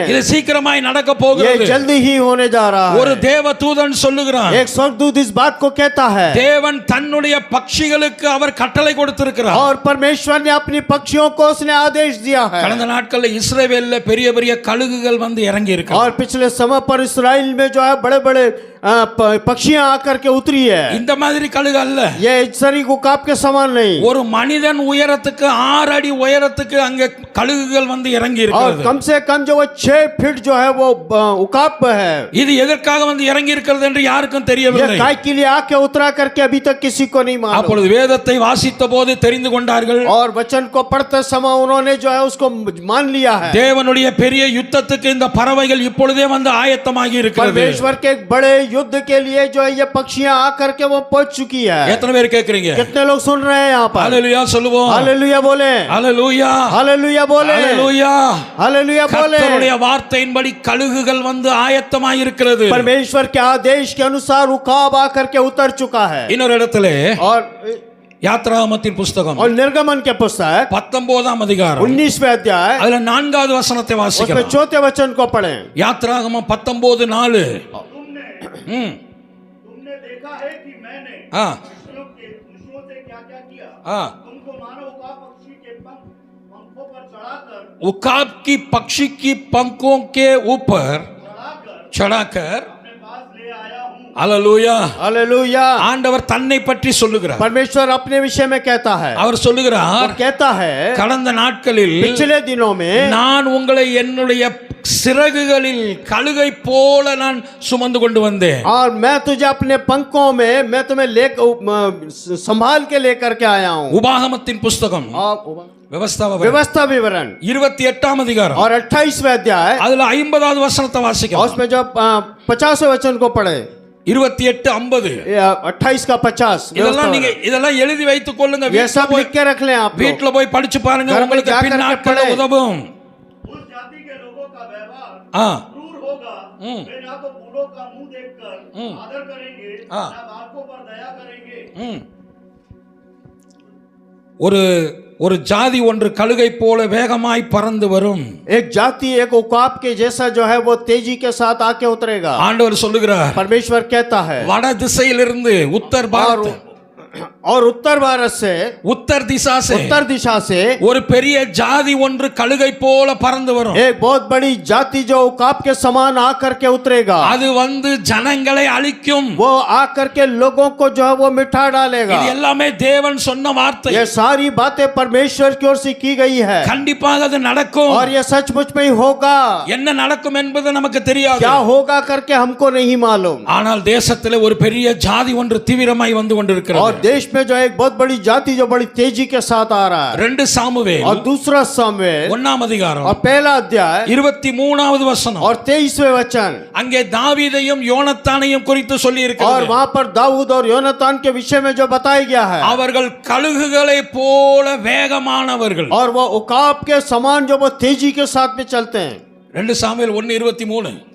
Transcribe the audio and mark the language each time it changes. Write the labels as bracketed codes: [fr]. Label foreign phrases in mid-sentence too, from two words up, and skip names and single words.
[ta] இது சீக்கிரமாய் நடக்க [hi] ये [ta] போகிறது. [hi] जल्दी ही होने जा रहा [ta] ஒரு [hi] है। [ta] தேவ தூதன் சொல்லுகிறான், [hi] एक स्वर्गदूत इस बात को कहता है, [ta] தேவன் தன்னுடைய பட்சிகளுக்கு அவர் கட்டளை கொடுத்திருக்கிறார். [hi] और परमेश्वर ने अपनी पक्षियों को उसने आदेश दिया है। [ta] கடந்த நாட்களில் இஸ்ரவேல்ல பெரிய பெரிய கழுகுகள் வந்து இறங்கி இருக்கு. [hi] और पिछले समय पर इसराइल में जो है बड़े बड़े पक्षियां आकर के उतरी है। [ta] இந்த மாதிரி கழுகு அல்ல, [hi] ये इजसरी उकाब के समान नहीं, [ta] ஒரு மனிதன் உயரத்துக்கு 6 அடி உயரத்துக்கு அங்க கழுகுகள் வந்து இறங்கி [hi] और [ta] இருக்கிறது. [hi] कम से कम जो वो 6 फीट जो है वो उकाब है। [ta] இது எதற்காக வந்து இறங்கி இருக்கிறது என்று யாருக்கும் [hi] ये [ta] தெரியவில்லை. [hi] काय के लिए आके उतरा करके अभी तक किसी को नहीं मालूम। [ta] அப்பொழுது வேதத்தை வாசித்த போது தெரிந்து கொண்டார்கள், [hi] और वचन को पढ़ते समय उन्होंने जो है उसको मान लिया है। [ta] தேவனுடைய பெரிய யுத்தத்துக்கு இந்த பறவைகள் இப்பொழுதே வந்து ஆயத்தமாகி இருக்கிறது. [hi] परमेश्वर के एक बड़े युद्ध के लिए जो है ये पक्षियां आकर के वो पहुंच चुकी है। [ta] எத்தனை பேர் கேக்குறீங்க? [hi] कितने लोग सुन रहे हैं यहाँ पर? [ta] ஹalleluya சொல்லுவோம். [hi] हालेलुया बोले, [ta] ஹalleluya, [hi] हालेलुया बोले, [ta] ஹalleluya. [hi] हालेलुया बोले। [ta] கர்த்தருடைய வார்த்தையின்படி கழுகுகள் வந்து ஆயத்தமாகி இருக்கிறது. [hi] परमेश्वर के आदेश के अनुसार उकाब आकर के उतर चुका है। [ta] இன்னொரு இடத்திலே [hi] और [ta] யாத்ராகமத்தின் புஸ்தகம் [hi] और निर्गमन के पुस्तक [ta] 19ஆம் அதிகாரம் [hi] 19वें अध्याय [ta] அதுல 4வது வசனத்தை [hi] उसमें [ta] வாசிக்கலாம். [hi] 4थे वचन को पढ़ें। [ta] யாத்ராகமம் 19:4. [hi] तुमने देखा है कि मैंने हाँ मनुष्यों से क्या क्या किया। हाँ तुमको मानव उकाब पक्षी के पंखों पर चढ़ाकर उकाब की पक्षी की पंखों के ऊपर चढ़ाकर अपने पास ले आया हूँ। [ta] அல்லேலூயா. [hi] हालेलुया। [ta] ஆண்டவர் தன்னை பற்றி சொல்லுகிறார். [hi] परमेश्वर अपने विषय में कहता है, [ta] அவர் சொல்லுகிறார், [hi] और कहता है [ta] கடந்த நாட்களில் [hi] पिछले दिनों में [ta] நான் உங்களை என்னுடைய சிறகுகளில் கழுகை போல நான் சுமந்து கொண்டு வந்தேன். [hi] और मैं तुझे अपने पंखों में मैं तुम्हें ले संभाल के लेकर के आया हूँ। [ta] உபாகமத்தின் புஸ்தகம் [hi] व्यवस्था विवरण [ta] 28ஆம் அதிகாரம் [hi] और 28वें अध्याय [ta] அதுல 50வது வசனத்தை வாசிக்கலாம். उसमें जब 50वें वचन को पढ़े 28:50. [hi] 28 का 50 [ta] இதெல்லாம் நீங்க இதெல்லாம் எழுதி வைத்துக் கொள்ளுங்க. [hi] ये सब लिख के रख लें आप लोग। [ta] வீட்ல போய் படிச்சு பாருங்க, [hi] घर में [ta] உங்களுக்கு [hi] जाकर [ta] பின் [hi] के [ta] நாட்கள்ல [hi] पढ़े। [ta] உதவும். [hi] उस जाति के लोगों का व्यवहार हाँ। क्रूर होगा। वे ना तो बूढ़ों का मुंह देखकर आदर करेंगे, हाँ। ना बालकों पर दया करेंगे। [ta] ஒரு ஒரு ஜாதி ஒன்று கழுகை போல வேகமாய் பறந்து வரும். [hi] एक जाति एक उकाब के जैसा जो है वो तेजी के साथ आके उतरेगा। [ta] ஆண்டவர் சொல்லுகிறார், [hi] परमेश्वर कहता है, [ta] வட திசையிலிருந்து [hi] उत्तर भारत और उत्तर भारत से उत्तर दिशा से [ta] ஒரு பெரிய ஜாதி ஒன்று கழுகை போல பறந்து வரும். [hi] एक बहुत बड़ी जाति जो उकाब के समान आकर के उतरेगा। [ta] அது வந்து ஜனங்களை அழிக்கும். [hi] वो आकर के लोगों को जो है वो मिठा डालेगा। [ta] இது எல்லாமே தேவன் சொன்ன வார்த்தை. [hi] ये सारी बातें परमेश्वर की ओर से की गई है, [ta] கண்டிப்பாக அது நடக்கும். [hi] और ये सचमुच में ही होगा। [ta] என்ன நடக்கும் என்பது நமக்கு தெரியாது. [hi] क्या होगा करके हमको नहीं मालूम। [ta] ஆனால் தேசத்திலே ஒரு பெரிய ஜாதி ஒன்று தீவிரமாய் வந்து [hi] और [ta] கொண்டிருக்கிறது. [hi] देश में जो एक बहुत बड़ी जाति जो बड़ी तेजी के साथ आ रहा है। [ta] 2 சாமுவேல் [hi] और दूसरा सामुएल [ta] 1ஆம் அதிகாரம் [hi] और पहला अध्याय [ta] 23வது வசனம். [hi] और 23वें वचन, [ta] அங்கே தாவீதையும் யோனத்தானையும் குறித்து சொல்லி [hi] और [ta] இருக்கிறது. [hi] वहां पर दाऊद और योनातान के विषय में जो बताया गया है, [ta] அவர்கள் கழுகுகளை போல வேகமானவர்கள். [hi] और वो उकाब के समान जो वो तेजी के साथ में चलते हैं। [ta] 2 சாமுவேல் 1:23.